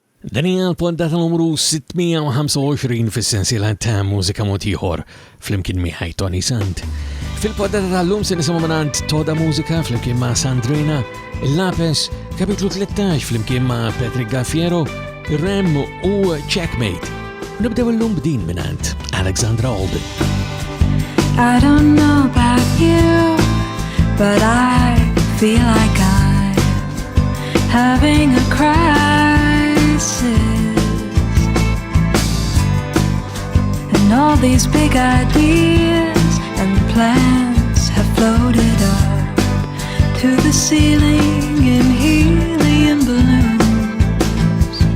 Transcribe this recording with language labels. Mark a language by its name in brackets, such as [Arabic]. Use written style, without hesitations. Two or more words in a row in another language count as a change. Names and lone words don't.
[Maltese] Dan hija l-poddata numru 625 fis-sensiela ta' Mużika Mod Ieħor flimkien miegħi Toni Sant. Fil-poddata tal-lum se nisimgħu mingħand Toda Mużika flimkien ma' Sandrina, il-Lapes, kapitlu 13 flimkien ma' Patrick Gaffiero, Rem u Checkmate. Nibdew illum b'din mingħand Alexandra Alden. [English] I don't know about you, but I feel like I'm having a crisis. And all these big ideas and plans have floated up to the ceiling in helium balloons.